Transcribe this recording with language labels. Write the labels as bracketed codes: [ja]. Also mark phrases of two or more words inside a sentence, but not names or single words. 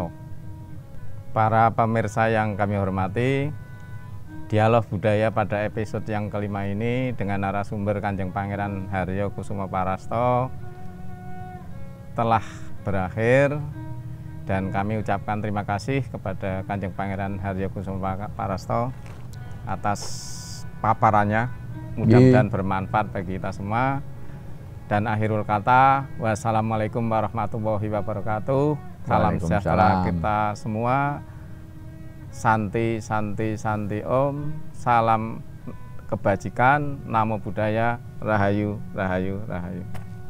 [id] Para pemirsa yang kami hormati, dialog budaya pada episode yang kelima ini dengan narasumber Kanjeng Pangeran Haryokusumo Parasto telah berakhir, dan kami ucapkan terima kasih kepada Kanjeng Pangeran Haryokusumo Parasto atas paparannya. Mudah-mudahan bermanfaat bagi kita semua. Dan akhirul kata, [ar] والسلام عليكم ورحمة الله وبركاته. [id] Salam sejahtera kita semua. [sa] Santi, santi, santi om. [id] Salam kebajikan, [pi] namo buddhaya, [jv] rahayu, rahayu, rahayu.